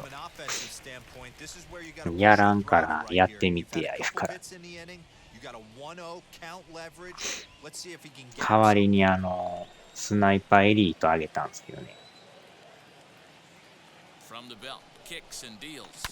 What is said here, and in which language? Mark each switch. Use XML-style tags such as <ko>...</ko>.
<en>From an offensive standpoint, this is where you got to</en> <ja>やらんからやってみてや言うから。</ja> <en>You got a 1-0 count leverage. Let's see if he can get</en> <ja>代わりにスナイパーエリートあげたんですけどね。</ja> <en>From the belt, kicks and deals.</en>